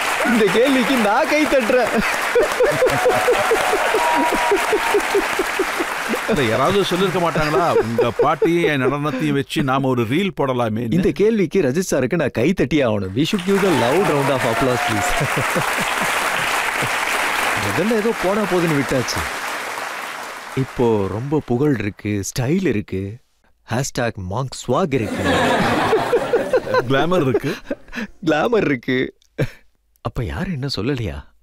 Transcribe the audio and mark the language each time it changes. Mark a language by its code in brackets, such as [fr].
[ta] இந்த கேள்விக்கு நான் கை தட்டுறேன். யாராவது சொல்லிருக்க மாட்டாங்களா, உங்க பாட்டியும் என் நடனத்தையும் வச்சு நாம ஒரு ரீல் போடலாமே? இந்த கேள்விக்கு ரஜித் சாருக்கு நான் கை தட்டி ஆகணும். [en] We should give the loud round of applause, please. [ta] முதல்ல ஏதோ போனா போதுன்னு விட்டாச்சு. இப்போ ரொம்ப புகழ் இருக்கு, ஸ்டைல் இருக்கு, #monk swag இருக்கு, கிளாமர் இருக்கு. அப்ப யாரும் என்ன சொல்லலையா?